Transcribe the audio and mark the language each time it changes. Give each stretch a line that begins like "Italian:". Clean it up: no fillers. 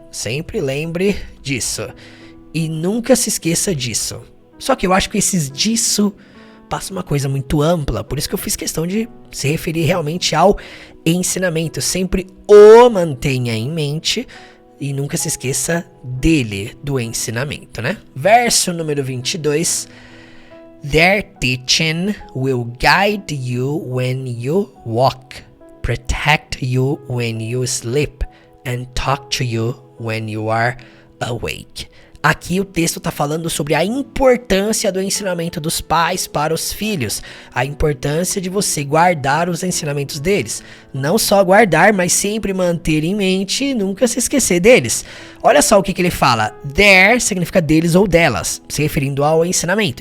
Portuguese: Sempre lembre disso. E nunca se esqueça disso. Só que eu acho que esses disso passa uma coisa muito ampla, por isso que eu fiz questão de se referir realmente ao ensinamento. Sempre o mantenha em mente e nunca se esqueça dele, do ensinamento, né? Verso número 22.
English: Their teaching will guide you when you walk, protect you when you sleep, and talk to you when you are awake.
Portuguese: Aqui o texto está falando sobre a importância do ensinamento dos pais para os filhos. A importância de você guardar os ensinamentos deles. Não só guardar, mas sempre manter em mente e nunca se esquecer deles. Olha só o que ele fala. Their significa deles ou delas, se referindo ao ensinamento.